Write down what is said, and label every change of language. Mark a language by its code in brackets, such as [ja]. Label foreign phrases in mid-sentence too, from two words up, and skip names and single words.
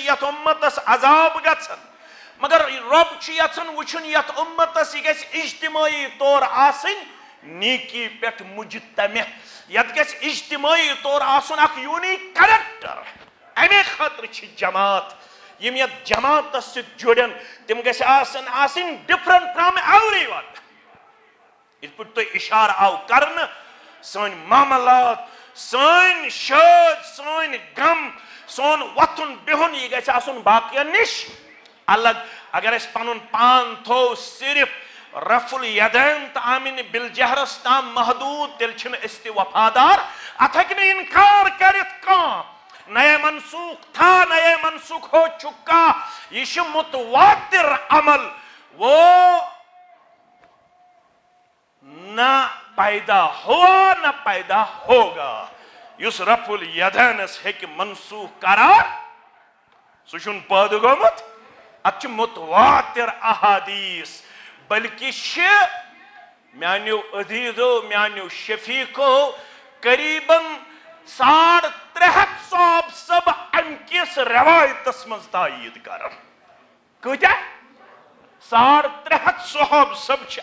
[ks] یتھ اُمتس عذاب گژھان مگر رۄب چھُ یژھان وٕچھُن یتھ اُمتس یہِ گژھِ اجتمٲعی طور آسٕنۍ نیکی پٮ۪ٹھ مجتمع یتھ گژھِ اجتمٲعی طور آسُن اکھ [en] unique character [ks] امے خٲطرٕ چھِ جماعت یِم یتھ جماعتس سۭتۍ جُڑن تِم گژھِ آسٕنۍ [en] different from every one [ks] یِتھ پٲٹھۍ تۄہہِ اِشارٕ آو کرنہٕ سٲنۍ معاملات سٲنۍ شٲدۍ سٲنۍ غم سون وۄتھُن بِہُن یہِ گژھِ آسُن باقین نِش الگ اگر أسۍ پنُن پان تھوٚو صرف رفع الیدین تہٕ آمِنہِ بالجہرس تام محدوٗد تیٚلہِ چھِنہٕ أسۍ تہِ وفادار اتھ ہیٚکہِ نہٕ انکار کٔرِتھ کانٛہہ [ur] نئے منسوخ تھا نئے منسوخ ہو چکا [ks] یہ چھُ متواتر عمل وہ [ur] نہ پیدا ہوا نہ پیدا ہوگا [ks] یُس رفع الیدینس ہیٚکہِ منسوخ قرار سُہ چھُنہٕ پٲدٕ گوٚمُت اتھ چھِ متواتر احادیث بلکہ چھِ میانیو عزیزو میانیو شفیقو قریباً 350 صحابہ امہِ کِس روایتس منٛز تایید کران کۭتیاہ 350 صحابہ چھِ